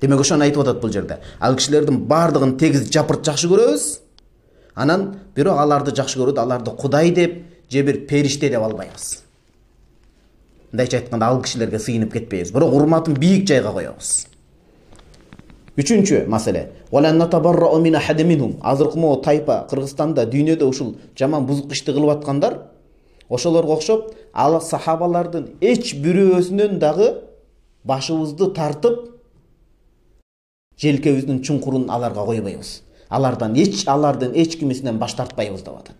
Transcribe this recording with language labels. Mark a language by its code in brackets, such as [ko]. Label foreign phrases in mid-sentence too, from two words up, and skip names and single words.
[ky] Демек ошону айтып атат бул жерде. Ал кишилердин бардыгын тегиз жапырт жакшы көрөбүз. Анан бирок аларды жакшы көрөт, аларды Кудай деп же бир периште деп албайбыз. Мындайча айтканда ал кишилерге сыйынып кетпейбиз, бирок урматын бийик жайга коебуз. Үчүнчү маселе. [ar] ولا نتبرأ من أحد منهم. [ky] Азыркы могу тайпа Кыргызстанда, дүйнөдө ушул жаман бузук ишти кылып аткандар, ошолорго окшоп, ал сахабалардын эч бирөөсүнөн дагы башыбызды тартып, желкебиздин чуңкурун аларга койбойбуз. Алардын эч кимисинен баш тартпайбыз деп атат.